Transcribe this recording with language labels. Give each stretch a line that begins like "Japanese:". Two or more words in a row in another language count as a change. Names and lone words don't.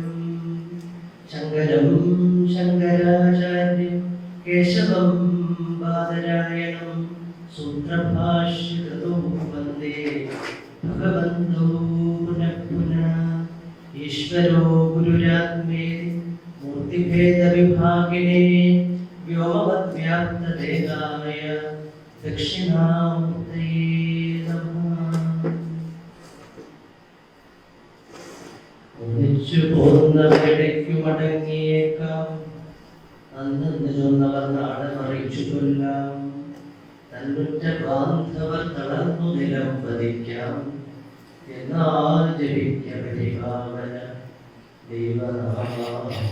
Sanskrit: शङ्करं शङ्कराचार्यं केशवं बादरायणं सूत्रभाष्यकृतो वन्दे भगवन्तो पुनः पुनः। ईश्वरो गुरुरात्मेति मूर्तिभेदविभागिने व्योमवद्व्याप्तदेहाय दक्षिणामूर्तये नमः।
Malayalam: ഒന്നിച്ചു പോകുന്നവരിടയ്ക്കു മടങ്ങിയേക്കാം, അന്ന് ചൊന്നവർ നാട് മറിച്ചു കൊല്ലാം. തന്നുറ്റ ബാന്ധവർ തളർന്നു നിലം പതിക്കാം, എന്നാൽ ജപിക്ക പരിഭാവന ദൈവനാമം.